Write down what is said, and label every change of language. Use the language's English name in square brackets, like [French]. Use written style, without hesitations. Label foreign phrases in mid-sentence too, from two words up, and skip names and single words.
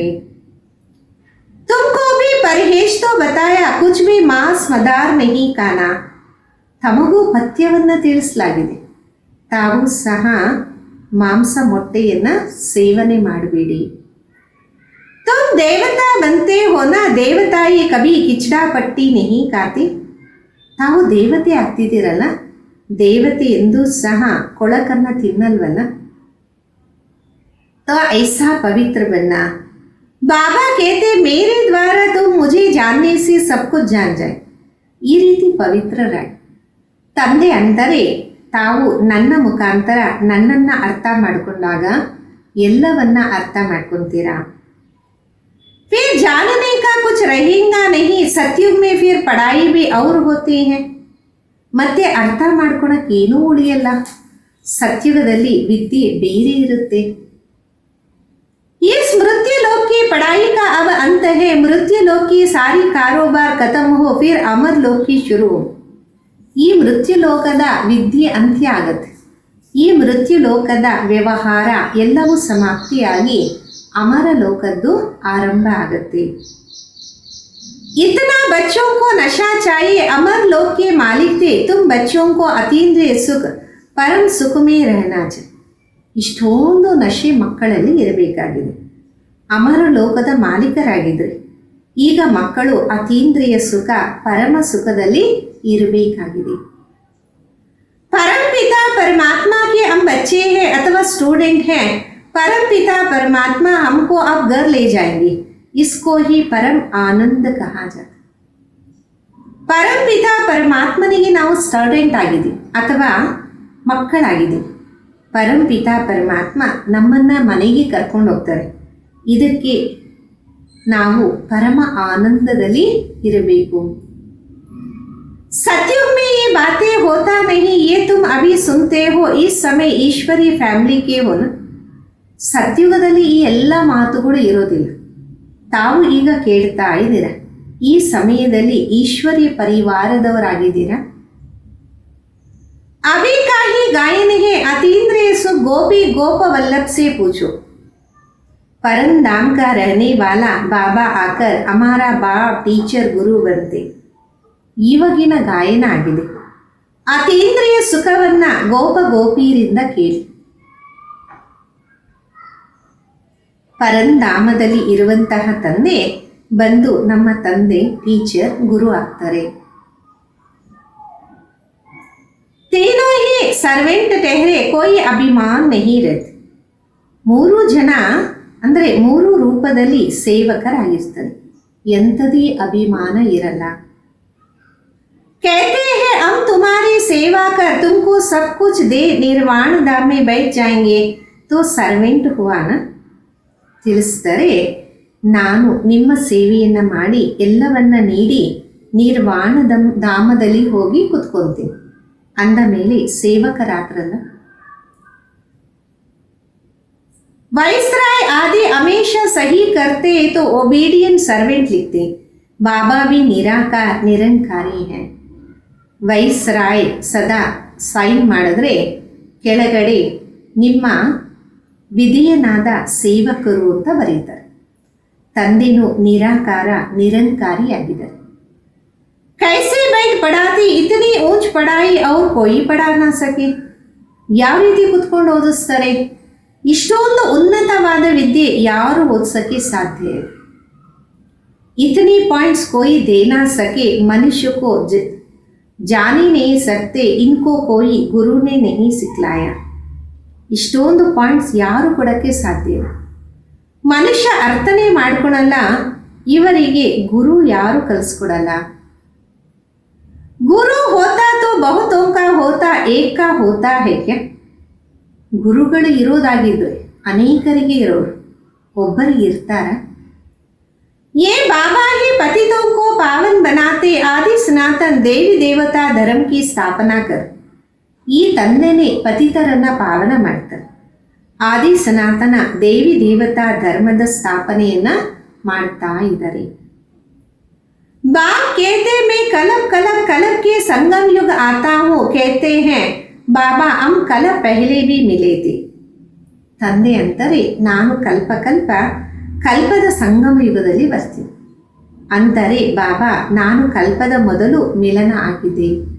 [Hindi] तुमको भी परहेज़ तो बताया, कुछ भी मांस मदार नहीं खाना. [Kannada] ತಮಗೂ ಪಥ್ಯವನ್ನು ತಿಳಿಸಲಾಗಿದೆ, ತಾವು ಸಹ ಮಾಂಸ ಮೊಟ್ಟೆಯನ್ನು ಸೇವನೆ ಮಾಡಬೇಡಿ. [Hindi] तुम देवता बनते हो ना, देवताई कभी किचड़ा पट्टी नहीं खाती. [Kannada] ತಾವು ದೇವತೆ ಆಗ್ತಿದ್ದೀರಲ್ಲ, ದೇವತೆ ಎಂದೂ ಸಹ ಕೊಳಕನ್ನು ತಿನ್ನಲ್ವಲ್ಲ. [Hindi] तो ऐसा पवित्र बनना. बाबा कहते मेरे द्वारा तुम मुझे जानने से सब कुछ जान जाए. [Kannada] ಈ ರೀತಿ ಪವಿತ್ರರಾಗಿ ತಂದೆ ಅಂದರೆ ತಾವು ನನ್ನ ಮುಖಾಂತರ ನನ್ನನ್ನು ಅರ್ಥ ಮಾಡಿಕೊಂಡಾಗ ಎಲ್ಲವನ್ನ ಅರ್ಥ ಮಾಡ್ಕೊತೀರಾ. [Hindi] फिर जानने का कुछ रहेगा नहीं. सतयुग में फिर पढ़ाई भी और होती है. [Kannada] ಮತ್ತೆ ಅರ್ಥ ಮಾಡ್ಕೊಳಕ್ಕೆ ಏನೂ ಉಳಿಯಲ್ಲ. ಸತ್ಯುಗದಲ್ಲಿ ವಿದ್ಯೆ ಬೇರೆ ಇರುತ್ತೆ. [Hindi] इस मृत्यु लोक की पढ़ाई का अब अंत है. मृत्यु लोक की सारी कारोबार खत्म हो फिर अमर लोक की शुरू हो. [Kannada] ಈ ಮೃತ್ಯು ಲೋಕದ ವಿದ್ಯೆ ಅಂತ್ಯ ಆಗತ್ತೆ. ಈ ಮೃತ್ಯು ಲೋಕದ ವ್ಯವಹಾರ ಎಲ್ಲವೂ ಸಮಾಪ್ತಿಯಾಗಿ ಅಮರ ಲೋಕದ್ದು ಆರಂಭ ಆಗುತ್ತೆ. [Hindi] इतना बच्चों को नशा चाहिए, अमर लोक के मालिक थे तुम, बच्चों को अतीन्द्रिय सुख परम सुख में रहना चाहिए. [Kannada] ಇಷ್ಟೊಂದು ನಶೆ ಮಕ್ಕಳಲ್ಲಿ ಇರಬೇಕಾಗಿದೆ. ಅಮರ ಲೋಕದ ಮಾಲೀಕರಾಗಿದ್ರಿ, ಈಗ ಮಕ್ಕಳು ಅತೀಂದ್ರಿಯ ಸುಖ ಪರಮ ಸುಖದಲ್ಲಿ ಇರಬೇಕಾಗಿದೆ. [Hindi] परम पिता परमात्मा के हम बच्चे हैं अथवा स्टूडेंट हैं, परम पिता परमात्मा हमको अब घर ले जाएंगे, इसको ही परम आनंद कहा जाता. [Kannada] ಪರಮ ಪಿತಾ ಪರಮಾತ್ಮನಿಗೆ ನಾವು ಸ್ಟೂಡೆಂಟ್ ಆಗಿದ್ದೀವಿ ಅಥವಾ ಮಕ್ಕಳಾಗಿದ್ದೀವಿ. ಪರಂ ಪಿತಾ ಪರಮಾತ್ಮ ನಮ್ಮನ್ನು ಮನೆಗೆ ಕರ್ಕೊಂಡು ಹೋಗ್ತಾರೆ. ಇದಕ್ಕೆ ನಾವು ಪರಮ ಆನಂದದಲ್ಲಿ ಇರಬೇಕು. [Hindi] सतयुग में ये बातें होता नहीं, ये तुम अभी सुनते हो, इस समय ईश्वरीय ಫ್ಯಾಮಿಲಿ के हो ना. [Kannada] ಸತ್ಯುಗದಲ್ಲಿ ಈ ಎಲ್ಲ ಮಾತುಗಳು ಇರೋದಿಲ್ಲ, ತಾವು ಈಗ ಕೇಳ್ತಾ ಇದ್ದೀರಾ. ಈ ಸಮಯದಲ್ಲಿ ಈಶ್ವರೀಯ ಪರಿವಾರದವರಾಗಿದ್ದೀರಾ. [Hindi] अभी का ही गायन है अतीन्द्रिय सुख, गोपी गोप वल्लभ से पूछो. परम धाम का रहने वाला बाबा आकर हमारा बाप टीचर गुरु बनते. [Kannada] ಇವಾಗಿನ ಗಾಯನ ಆಗಿದೆ. ಅತೀಂದ್ರಿಯ ಸುಖವನ್ನ ಗೋಪ ಗೋಪಿಯರಿಂದ ಕೇಳಿ. ಪರಂಧಾಮದಲ್ಲಿ ಇರುವಂತಹ ತಂದೆ ಬಂದು ನಮ್ಮ ತಂದೆ ಟೀಚರ್ ಗುರು ಆಗ್ತಾರೆ. [Hindi] तीनों ही सर्वेंट ठहरे, कोई अभिमान नहीं रहते. [Kannada] ಮೂರು ಜನ ಅಂದರೆ ಮೂರು ರೂಪದಲ್ಲಿ ಸೇವಕರಾಗಿರ್ತಾರೆ, ಎಂಥದೇ ಅಭಿಮಾನ ಇರಲ್ಲ. [Hindi] कहते हैं हम तुम्हारी सेवा कर तुमको सब कुछ दे निर्वाण धाम में बैठ जाएंगे, तो सर्वेंट हुआ ना ತಿಳಿಸ್ತಾರೆ. [Kannada] ನಾನು ನಿಮ್ಮ ಸೇವೆಯನ್ನು ಮಾಡಿ ಎಲ್ಲವನ್ನ ನೀಡಿ ನಿರ್ವಾಣ ಧಾಮದಲ್ಲಿ ಹೋಗಿ ಕುತ್ಕೊಳ್ತೀನಿ ಅಂದ ಮೇಲೆ ಸೇವಕರಾದ್ರಲ್ಲ. [Hindi] वाइसराय आदि हमेशा सही करते तो [English] obedient servant [Hindi] लिखते. बाबा भी निराकार निरंकारी है. [Kannada] ವೈಸ್ರಾಯ್ ಸದಾ ಸೈನ್ ಮಾಡಿದ್ರೆ ಕೆಳಗಡೆ ನಿಮ್ಮ ವಿಧಿಯನಾದ ಸೇವಕರು ಅಂತ ಬರೀತಾರೆ. ತಂದೆನೂ ನಿರಾಕಾರ ನಿರಂಕಾರಿಯಾಗಿದ್ದಾರೆ. [Hindi] कैसे बैठ पढ़ाती, इतनी ऊंच पढ़ाई और कोई पढ़ा ना सके. [Kannada] ಯಾವ ರೀತಿ ಕುತ್ಕೊಂಡು ಓದಿಸ್ತಾರೆ, ಇಷ್ಟೊಂದು ಉನ್ನತವಾದ ವಿದ್ಯೆ ಯಾರು ಓದಿಸೋಕ್ಕೆ ಸಾಧ್ಯ ಇಲ್ಲ. [Hindi] इतनी पॉइंट्स कोई दे ना सके, मनुष्य को जान ही नहीं सकते, इनको कोई गुरु ने नहीं सिखलाया. [Kannada] ಇಷ್ಟೊಂದು ಪಾಯಿಂಟ್ಸ್ ಯಾರು ಕೊಡೋಕ್ಕೆ ಸಾಧ್ಯ ಇಲ್ಲ. ಮನುಷ್ಯ ಅರ್ಥನೇ ಮಾಡ್ಕೊಳಲ್ಲ, ಇವರಿಗೆ ಗುರು ಯಾರು ಕಲಿಸ್ಕೊಡಲ್ಲ. [Hindi] गुरु होता तो बहुतों का होता एक का होता है क्या. [Kannada] ಗುರುಗಳು ಇರೋದಾಗಿದ್ರೆ ಅನೇಕರಿಗೆ ಇರೋರು, ಒಬ್ಬರಿಗೆ ಇರ್ತಾರ. [Hindi] ये बाबा ही पतितों को पावन बनाते, आदि सनातन देवी देवता धर्म की स्थापना कर. [Kannada] ಈ ತಂದೆನೇ ಪತಿತರನ್ನ ಪಾವನ ಮಾಡ್ತಾರೆ, ಆದಿ ಸನಾತನ ದೇವಿ ದೇವತಾ ಧರ್ಮದ ಸ್ಥಾಪನೆಯನ್ನ ಮಾಡ್ತಾ ಇದ್ದಾರೆ. [Hindi] बाप कहते मैं कलब कलब कलब के संगम युग आता हूँ, कहते हैं बाबा हम कलब पहले भी मिले थे. [Kannada] ತಂದೆ ಅಂತಾರೆ ನಾನು ಕಲ್ಪ ಕಲ್ಪ ಕಲ್ಪದ ಸಂಗಮ ಯುಗದಲ್ಲಿ ಬರ್ತೀನಿ ಅಂತಾರೆ ಬಾಬಾ, ನಾನು ಕಲ್ಪದ ಮೊದಲು ಮಿಲನ ಆಗಿದೆ.